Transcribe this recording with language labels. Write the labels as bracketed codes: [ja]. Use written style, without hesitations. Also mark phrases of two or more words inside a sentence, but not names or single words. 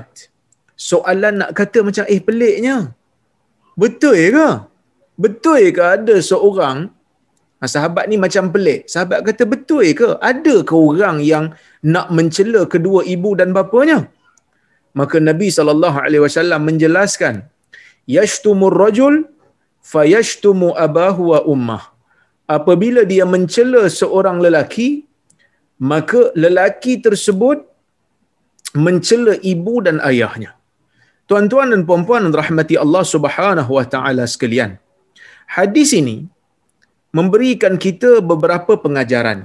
[ms] Soalan nak kata macam peliknya. Betul ke? Betul ke ada seorang, sahabat ni macam pelik. Sahabat kata betul ke? Ada ke orang yang nak mencela kedua ibu dan bapanya? Maka Nabi SAW menjelaskan, [ar] يشتم الرجل فيشتم أباه وأمه. [ms] Apabila dia mencela seorang lelaki, maka lelaki tersebut mencela ibu dan ayahnya. Tuan-tuan dan puan-puan rahmati Allah [ar] سبحانه وتعالى [ms] sekalian, hadis ini memberikan kita beberapa pengajaran.